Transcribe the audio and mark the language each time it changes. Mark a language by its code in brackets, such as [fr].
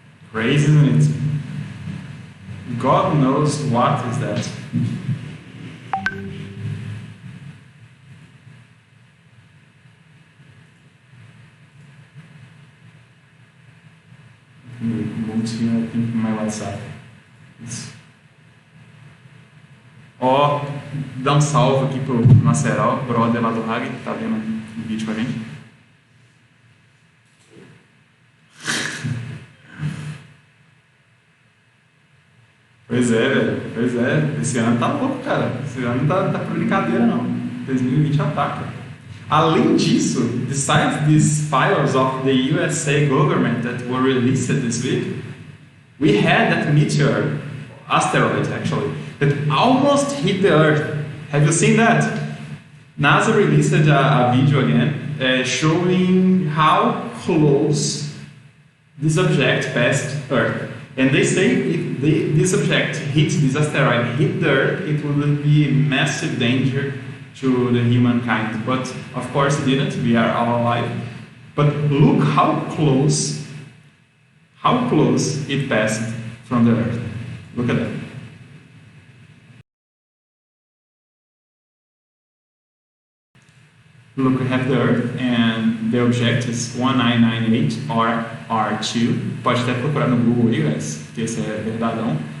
[en] Crazy, isn't it? God knows what is that. Move here, I think, my WhatsApp. [pt] Ó, dá salve aqui pro Maceral, brother lá do Hag, que tá vendo o vídeo com a gente. Pois é, velho. Pois é. Esse ano tá louco, cara. Esse ano tá por brincadeira, não. 2020 ataca. Além disso, [en] besides these files of the USA government that were released this week, we had that meteor, asteroid actually, that almost hit the Earth. Have you seen that? NASA released a video again showing how close this object passed Earth. And they say if this object hits, this asteroid hit the Earth, it would be a massive danger to the humankind. But of course it didn't, we are all alive. But look how close it passed from the Earth. Look at that. Look, we have the Earth, and the object is 1998 or R2. [pt] Pode até procurar no Google aí, guys, porque esse é verdadão.